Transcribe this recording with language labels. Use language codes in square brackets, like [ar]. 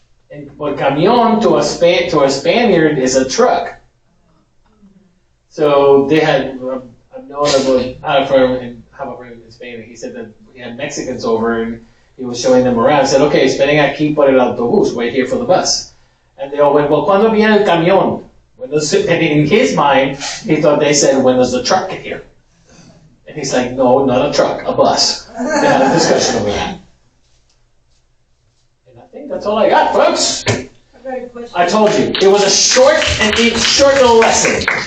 [en] And but camión to a Spaniard is a truck. So they had I have a friend in Spain, and he said that he had Mexicans over, and he was showing them around. He said, "Okay, [es] esperen aquí por el autobús, [en] wait here for the bus." And they all went, "Well, [es] ¿cuándo viene el camión?" [en] And in his mind, he thought they said, "When does the truck get here?" And he's like, "No, not a truck, a bus." They had a discussion over that. And I think that's all I got, folks. I got a question. I told you, it was a short little lesson.